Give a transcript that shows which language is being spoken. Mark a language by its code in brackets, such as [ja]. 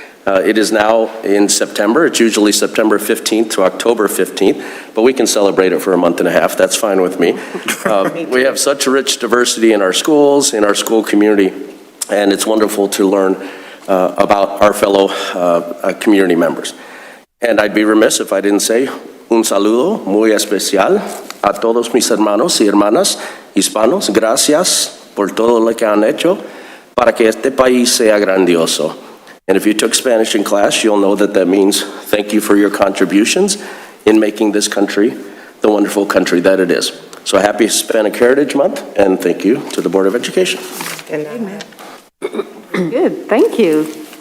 [en] It is now in September. It's usually September 15th to October 15th, but we can celebrate it for a month and a half. That's fine with me. We have such rich diversity in our schools, in our school community, and it's wonderful to learn about our fellow community members. And I'd be remiss if I didn't say [es] un saludo muy especial a todos mis hermanos y hermanas hispanos. Gracias por todo lo que han hecho para que este país sea grandioso. [en] And if you took Spanish in class, you'll know that that means thank you for your contributions in making this country the wonderful country that it is. So happy Hispanic Heritage Month, and thank you to the Board of Education. Amen. Good, thank you.